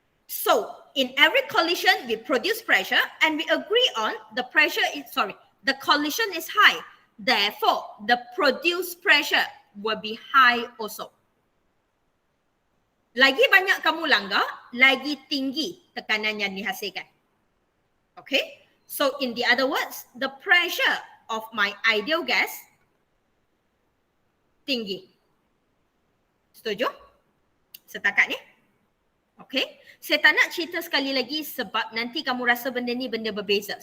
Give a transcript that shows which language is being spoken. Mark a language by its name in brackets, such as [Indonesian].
[English] So, in every collision, we produce pressure and we agree on the collision is high. Therefore, the produced pressure will be high also. [Malay] Lagi banyak kamu langgar, lagi tinggi tekanan yang dihasilkan. Okay? [English] So, in the other words, the pressure of my ideal gas [Malay] tinggi. Setuju? Setakat ni? Okay? Saya tak nak cerita sekali lagi sebab nanti kamu rasa benda ni benda berbeza.